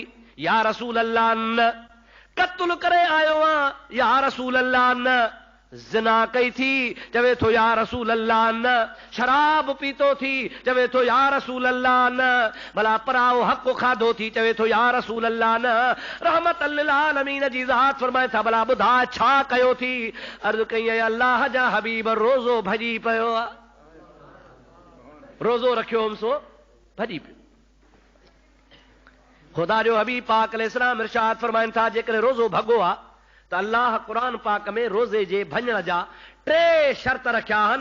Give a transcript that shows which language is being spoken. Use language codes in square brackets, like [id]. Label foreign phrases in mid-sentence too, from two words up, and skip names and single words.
[ar] يا رسول الله [sd] न। क़त्ल करे आयो आं? [ar] يا رسول الله [sd] न। ज़िना कई थी? चवे थो [ar] يا رسول الله [sd] न। शराब पीतो थी? चवे थो [ar] يا رسول الله [sd] न। भला पराओ हक़ खाधो थी? चवे थो [ar] يا رسول الله [sd] न। [ar] رحمة للعالمين [sd] जी ज़ात फरमाए था, भला ॿुधा छा कयो थी? अर्ज़ कई, अल्लाह जा हबीब, रोज़ो भॼी पियो आहे, रोज़ो रखियो हुअमि सो भॼी पियो। ख़ुदा जो हबीब पाक अलैहिस्सलाम इरशाद फरमाइनि था, जेकॾहिं रोज़ो भॻो आहे त अल्लाह क़ुरान पाक में रोज़े जे भञण जा 3 शर्त रखिया आहिनि।